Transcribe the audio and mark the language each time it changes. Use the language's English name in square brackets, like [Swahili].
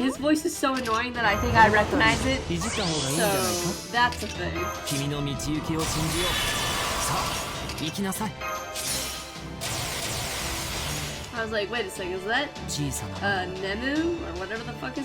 [English] His voice is so annoying that I think I recognize it. [Japanese] いじった方がいいんじゃないか [English] So that's a thing. [Japanese] 君の道行きを信じようさあ行きなさい [English] I was like, wait a second, is that [Japanese] 小さな [English] Nemu or whatever the fuck his